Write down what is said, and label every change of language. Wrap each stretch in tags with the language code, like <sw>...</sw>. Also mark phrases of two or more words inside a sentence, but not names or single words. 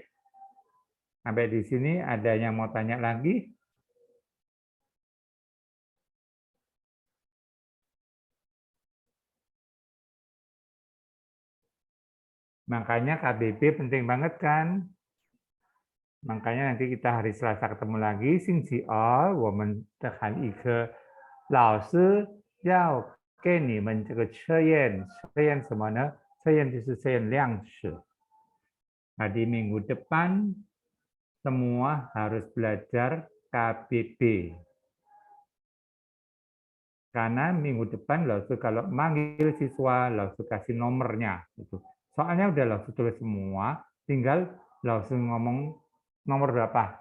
<id>Sampai di sini ada yang mau tanya lagi? Makanya KBB penting banget kan? Makanya nanti kita hari Selasa ketemu lagi.</id> <zh>星期二我们的含义课老师要给你们这个测验，测验什么呢？测验就是测验量词。</zh> <id>Nah, di minggu depan semua harus belajar KBB. Karena minggu depan langsung kalau manggil siswa langsung kasih nomornya. Gitu. Soalnya udah langsung tulis semua, tinggal langsung ngomong nomor berapa.</id>